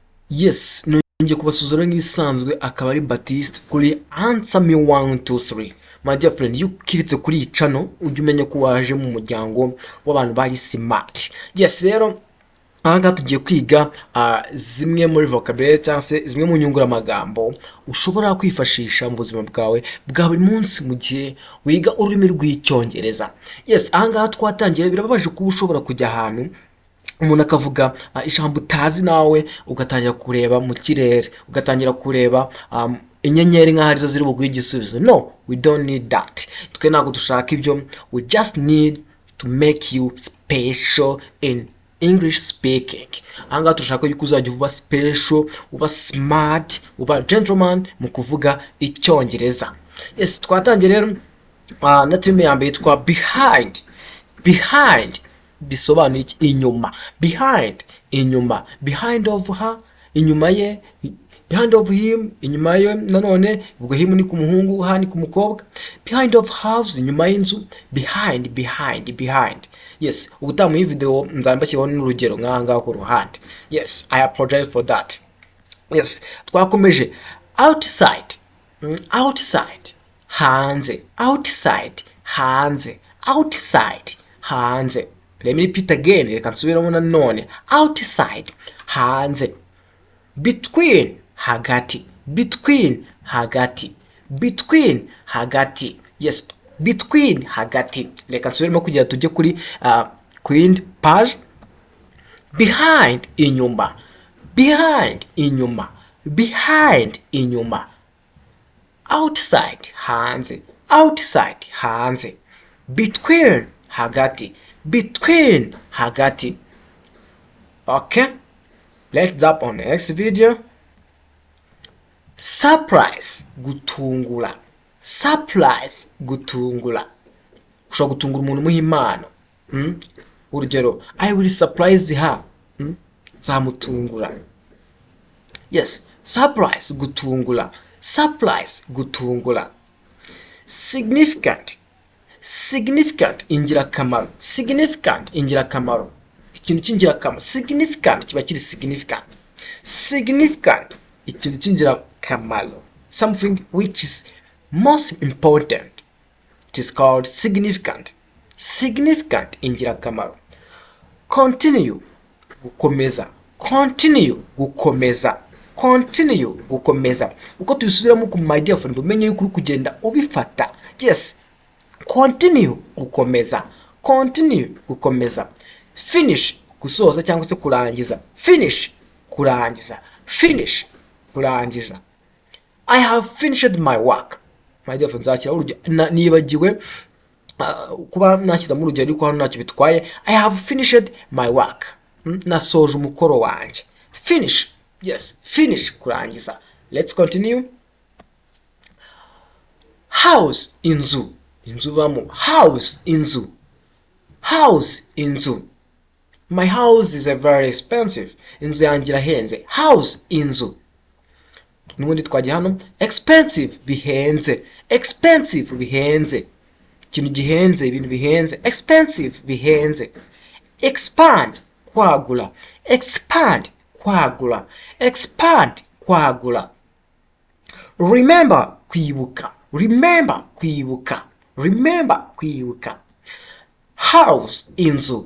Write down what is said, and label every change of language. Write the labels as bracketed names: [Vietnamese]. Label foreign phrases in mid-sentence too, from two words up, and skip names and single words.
[Kinyarwanda] Yes, nongeye kubasuzura nk'ibisanzwe akaba ari Baptiste kuri Answer Me 1 2 3. [English] My dear friend, [Kinyarwanda] iyo ukiritse kuri iyi channel ujye umenya ko waje mu muryango w'abantu bari smart. Yes, rero aha tugiye kwiga zimwe muri vocabulary cyangwa se zimwe mu nyunguramagambo ushobora kwifashisha mu buzima bwawe bwa buri munsi mu gihe wiga ururimi rw'icyongereza. Yes, aha twatangiye birababaje kuba ushobora kujya ahantu umuntu akavuga ijambo utazi nawe ugatangira kureba mu kirere, ugatangira kureba inyenyeri nk'aho arizo ziri buguhe igisubizo. [English] No, we don't need that. [Kinyarwanda] Twe ntabwo dushaka ibyo. [English] We just need to make you special in English speaking. [Kinyarwanda] Aha turashaka yuko uzajya uba special, uba smart, uba gentleman mu kuvuga icyongereza. Yes, twatangiye rero na terme ya mbere yitwa behind. Behind bisobanuye iki? Inyuma. Behind, inyuma. [English] Behind of her, [Kinyarwanda] inyuma ye. [English] Behind of him, [Kinyarwanda] inyuma ye. Nanone ubwo him ni ku muhungu, ha ni ku mukobwa. [English] Behind of house, [Kinyarwanda] inyuma y'inzu. [English] Behind, behind, behind. Yes, [Kinyarwanda] ubutamu iyi video nzambashyiraho n'urugero nk'ahangaha ku ruhande. [English] Yes, I apologize for that. Yes, twakomeje. Outside, outside, hanze. [Kinyarwanda] Outside, hanze. Outside, hanze. [English] Let me repeat again. [Kinyarwanda] Reka nsubiramo nanone. Outside, hanze. Between, hagati. Between, hagati. Between, hagati. Yes, between, hagati. Reka nsubiramo kugira tujye kuri queen page. Behind, inyuma. Behind, inyuma. Behind, inyuma. Outside, hanze. Outside, hanze. Between, hagati. Between, hagati. [English] Okay, let's jump on the next video. Surprise, [Kinyarwanda] gutungura. Surprise, gutungura. Ushobora gutungura umuntu muha impano. Urugero, [English] I will surprise her. [Kinyarwanda] Nzamutungura. Yes, surprise, gutungura. Surprise, gutungura. [English] Significant. Significant, [Kinyarwanda] ingirakamaro. Significant, ingirakamaro. Ikintu cy'ingirakamaro. Significant kiba kiri significant. Significant, ikintu cy'ingirakamaro. [English] Something which is most important. It is called significant. Significant, ingirakamaro. [Kinyarwanda] Continue, gukomeza. Continue, gukomeza. Continue, gukomeza. Uko tubisubiramo ku [English] my dear friend [Kinyarwanda] umenye yuko uri kugenda ubifata. Yes. Continue, gukomeza. Continue, gukomeza. Finish, gusoza cyangwa se kurangiza. Finish, kurangiza. Finish, kurangiza. [English] I have finished my work. My dear friends, [Kinyarwanda] nibagiwe kuba nashyira mu rugero ariko hano ntacyo bitwaye. [English] I have finished my work. [Kinyarwanda] Nasoje umukoro wanjye. [English] Finish. Yes, finish, kurangiza. Let's continue. House, [Kinyarwanda] inzu. Inzu bamo. House, inzu. House, inzu. [English] My house is very expensive. [Kinyarwanda] Inzu yanjye irahenze. House, inzu. Nubundi twagiye hano. Expensive, bihenze. Expensive, bihenze. Ikintu gihenze, ibintu bihenze. Expensive, bihenze. Expand, kwagula. Expand, kwagula. Expand, kwagula. Remember, kwibuka. Remember, kwibuka. Remember, kwibuka. House, inzu.